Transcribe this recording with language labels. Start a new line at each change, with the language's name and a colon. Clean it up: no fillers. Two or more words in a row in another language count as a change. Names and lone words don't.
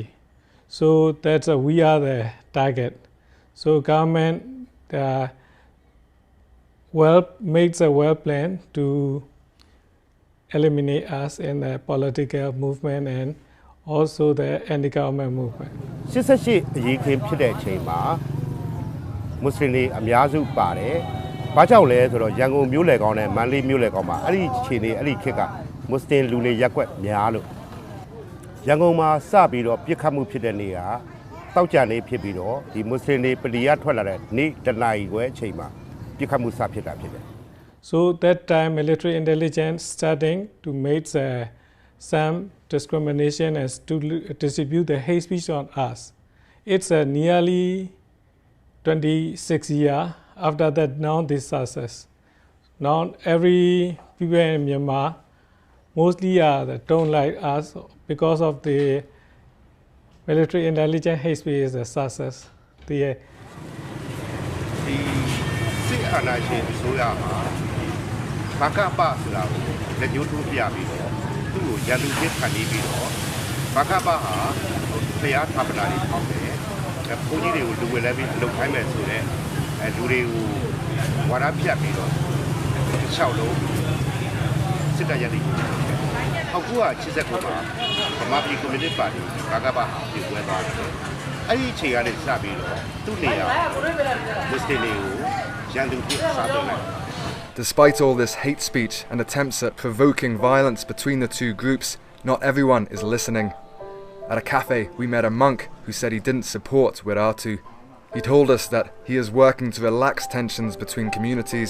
English: So that's we are the target. So government makes a well plan to eliminate us in the political movement and also the anti-government movement.
Burmese: 88 အရေးခင်းဖြစ်တဲ့အချိန်မှာမွတ်စလင်တွေအများစုပါတယ်။ဘာကြောင့်လဲဆိုတော့ရန်ကုန်မြို့လယ်ကောင်နဲ့မန္တလေးမြို့လယ်ကောင်မှာအဲ့ဒီခြေနေအဲ့ဒီခေတ်ကမွတ်စလင်လူနေရက်ကွက်များလို့ရန်ကုန်မှာစပြီးတော့ပြစ်ခတ်မှုဖြစ်တဲ့နေ့ကတောက်ကြနေဖြစ်ပြီးတော့ဒီမွတ်စလင်တွေပလီရထွက်လာတဲ့နေ့တနာရီခွဲအချိန်မှာပြစ်ခတ်မှုစဖြစ်တာဖြစ်တယ်
English: So that time military intelligence starting to make some discrimination and to distribute the hate speech on us. It's nearly 26 years after that now this success. Now every people in Myanmar mostly don't like us because of the military intelligence hate speech is a success. The
Burmese: စစ်အာဏာရှင်အစိုးရမှာဘာကပဆိုတာကိုလက်ညှိုးထိုးပြပြီးတော့သူ့ကိုရန်သူဖြစ်ခံနေပြီးတော့ဘာကပဟာတရားဌာပနာတွေထောက်တယ်။ဘုန်းကြီးတွေကိုလူဝင်လဲပြီးလုံခိုင်းမယ်ဆိုတော့လူတွေကိုဝါဒပြတ်ပြီးတော့6လုံးစစ်တပ်ရည်တည် 1989မှာဗမာပြည်ကွန်မြူနစ်ပါတီဘာကပဟာပြည်ပွဲသွားတယ်။အဲ့ဒီအချိန်ကနေစပြီးတော့သူ့နေရာမွတ်စလင်တွေကိုရန်သူဖြစ်စားတယ်
English: Despite all this hate speech and attempts at provoking violence between the two groups, not everyone is listening. At a cafe, we met a monk who said he didn't support Wiratu. He told us that he is working to relax tensions between communities.